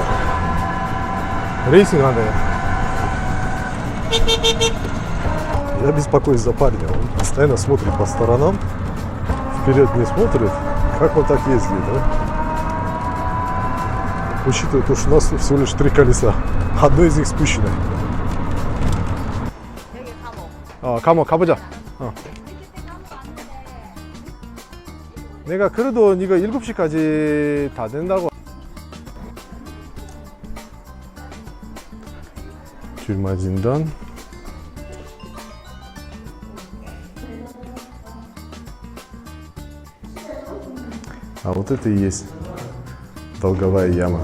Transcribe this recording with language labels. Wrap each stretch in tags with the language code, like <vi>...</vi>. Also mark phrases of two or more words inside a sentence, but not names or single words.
<ru>Рейсинг надо. Я беспокоюсь за парня. Он постоянно смотрит по сторонам. вперед не смотрит, как он так ездит, да? Учитывая то, что у нас всего лишь 3 колеса, одно из них спущено.</ru> <ko>가보자. 내가 그래도 네가 7시까지 다 된다고.</ko> <ru>Тюрьма Зиндан. А вот это и есть долговая яма.</ru>